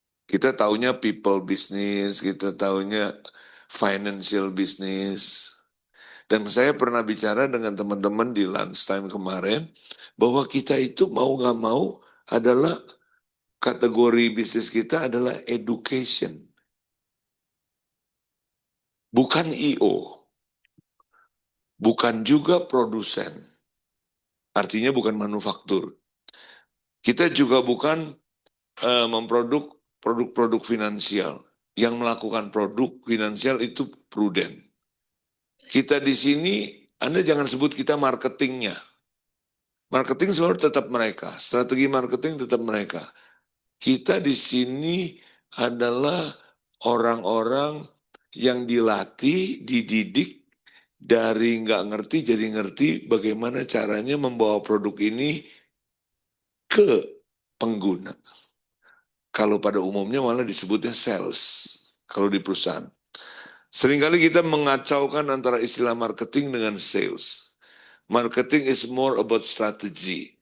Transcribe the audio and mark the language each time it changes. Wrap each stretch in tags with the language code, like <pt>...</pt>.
<id>Kita taunya</id> <en>people business,</en> <id>kita taunya</id> <en>financial business.</en> <id>Dan saya pernah bicara dengan teman-teman di lunchtime kemarin, bahwa kita itu mau nggak mau adalah kategori bisnis kita adalah education. Bukan IO. Bukan juga produsen. Artinya bukan manufaktur. Kita juga bukan memproduk produk-produk finansial. Yang melakukan produk finansial itu prudent. Kita di sini, Anda jangan sebut kita marketingnya. Marketing selalu tetap mereka, strategi marketing tetap mereka. Kita di sini adalah orang-orang yang dilatih, dididik, dari nggak ngerti jadi ngerti bagaimana caranya membawa produk ini ke pengguna. Kalau pada umumnya malah disebutnya sales, kalau di perusahaan. Seringkali kita mengacaukan antara istilah marketing dengan sales.</id> <en>Marketing is more about strategy.</en>